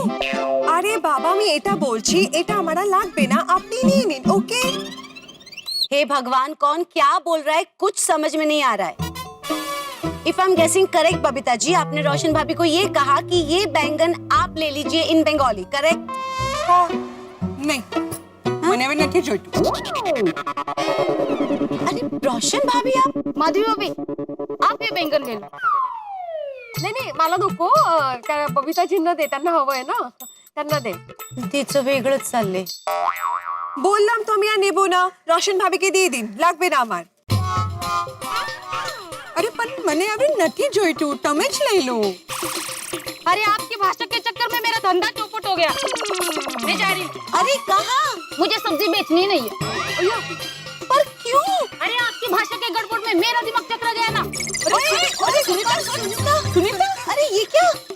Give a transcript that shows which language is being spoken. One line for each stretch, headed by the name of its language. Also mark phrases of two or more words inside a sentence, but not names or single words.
Bangla: আরে বাবা আমি এটা বলছি এটা আমারা লাগবে না আপনি নিয়ে নিন ওকে।
Hindi: हे भगवान कौन क्या बोल रहा है कुछ समझ में नहीं आ रहा है।
English: If I am guessing correct
Hindi: बबीता जी, आपने रोशन भाभी को ये कहा कि ये बैंगन आप ले लीजिए
English: in Bengali, correct?
Gujarati: નહીં મને હવે નથી જોઈતું।
Hindi: अरे रोशन भाभी आप माधवी भाभी आप ये बैंगन ले लो।
Marathi: नाही नाही मला नको बबीताजींना दे, त्यांना हवंय ना, त्यांना दे। तिचं वेगळंच चाललंय।
Bangla: বললাম তো আমি আর নেবো না রোশন ভাবিকে দিয়ে দিন লাগবে না আমার।
Gujarati: અરે પણ મને હવે નથી જોઈતું તમે જ લઈ લો।
Hindi: अरे आपकी भाषा के चक्कर में मेरा धंधा चौपट हो गया। मैं जा रही हूँ। अरे कहाँ? मुझे सब्जी बेचनी नहीं है। पर क्यों? अरे आपकी भाषा के गड़बड़ में मेरा दिमाग चकरा गया ना। अरे सुनीता सुनीता अरे ये क्या?